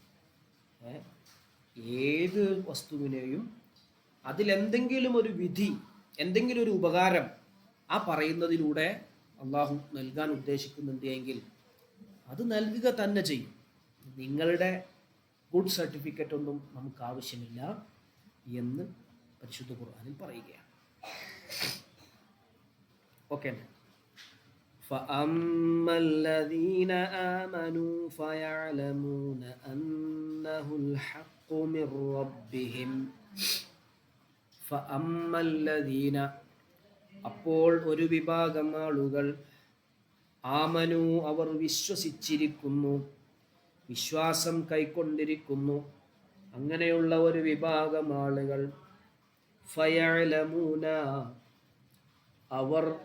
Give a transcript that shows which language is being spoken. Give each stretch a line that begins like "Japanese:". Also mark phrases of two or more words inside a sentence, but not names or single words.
Malayalam: ഏത് വസ്തുവിനെയും അതിലെന്തെങ്കിലും ഒരു വിധി, എന്തെങ്കിലും ഒരു ഉപകാരം ആ പറയുന്നതിലൂടെ അള്ളാഹു നൽകാൻ ഉദ്ദേശിക്കുന്നുണ്ട് എങ്കിൽ അത് നൽകുക തന്നെ ചെയ്യും. നിങ്ങളുടെ
English: good certificate
Malayalam: ഒന്നും നമുക്ക് ആവശ്യമില്ല എന്ന് പരിശുദ്ധ ഖുർആനിൽ പറയുകയാണ്. ഓക്കെ.
Arabic: فَأَمَّا الَّذِينَ آمَنُوا فَيَعْلَمُونَ أَنَّهُ الْحَقُّ مِنْ رَبِّهِمْ. فَأَمَّا الَّذِينَ,
Malayalam: അപ്പോൾ ഒരു വിഭാഗം ആളുകൾ, ആമനു, അവർ വിശ്വസിച്ചിരിക്കുന്നു, വിശ്വാസം കൈക്കൊണ്ടിരിക്കുന്നു, അങ്ങനെയുള്ള ഒരു വിഭാഗം ആളുകൾ, ഫയഅലമൂന, അവർ